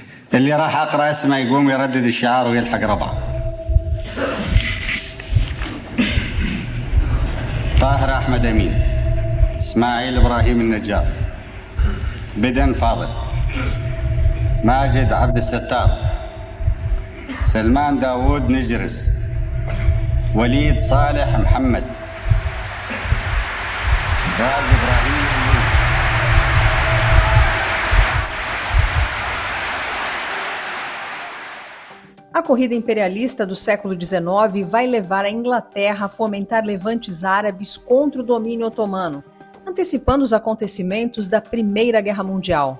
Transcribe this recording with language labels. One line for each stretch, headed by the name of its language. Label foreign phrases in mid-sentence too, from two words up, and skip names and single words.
Arabic: اللي راح أقرأ اسمه يقوم يردد الشعار ويلحق ربعه. طاهر أحمد أمين، إسماعيل إبراهيم النجار، بدن فاضل، ماجد عبد الستار، سلمان داوود نجرس، وليد صالح محمد، باز إبراهيم أمين.
Portuguese: A corrida imperialista do século XIX vai levar a Inglaterra a fomentar levantes árabes contra o domínio otomano, antecipando os acontecimentos da Primeira Guerra Mundial.